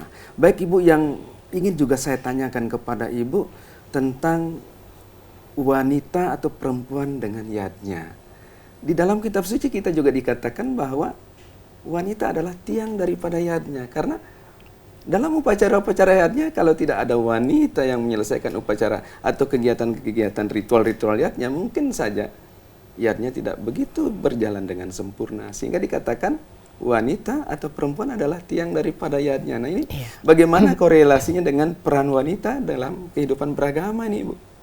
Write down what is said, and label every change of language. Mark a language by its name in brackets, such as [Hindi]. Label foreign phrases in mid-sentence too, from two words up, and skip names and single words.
[Indonesian] Baik Ibu, yang ingin juga saya tanyakan kepada Ibu tentang wanita atau perempuan dengan yadnya. Di dalam kitab suci kita juga dikatakan bahwa wanita adalah tiang daripada yadnya. Karena dalam upacara-upacara yadnya kalau tidak ada wanita yang menyelesaikan upacara atau kegiatan-kegiatan ritual-ritual yadnya, mungkin saja yadnya tidak begitu berjalan dengan sempurna. Sehingga dikatakan wanita atau perempuan adalah tiang daripada yadnya. Nah ini bagaimana korelasinya dengan peran wanita dalam kehidupan beragama ini Ibu?